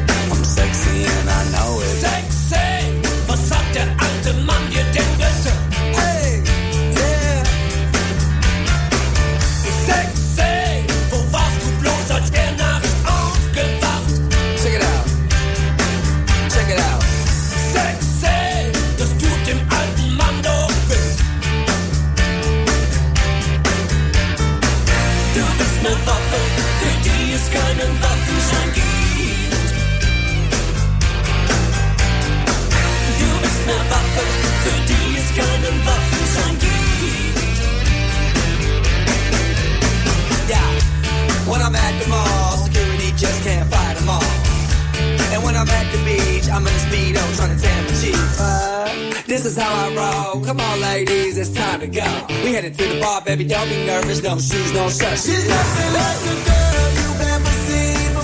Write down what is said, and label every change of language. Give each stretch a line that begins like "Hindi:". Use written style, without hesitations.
English: I'm sexy and I know it.
German: Sexy, was hat der alte Mann dir denn gesagt?
English: Hey, yeah.
German: Sexy, wo warst du bloß als der Nacht aufgewacht?
English: Check it out, check it out.
German: Sexy, das tut dem alten Mann doch weh. Du bist ne Waffe, für die es keinen Waffenschein gibt. Eine Waffe, für die es keinen Waffenschein gibt.
English: Yeah, when I'm at the mall, security just can't fight them all. And when I'm at the beach, I'm in a speedo trying to tan my cheeks. This is how I roll. Come on, ladies, it's time to go. We headed to the bar, baby, don't be nervous. No shoes, no shirt. She's nothing like the girl you've ever seen.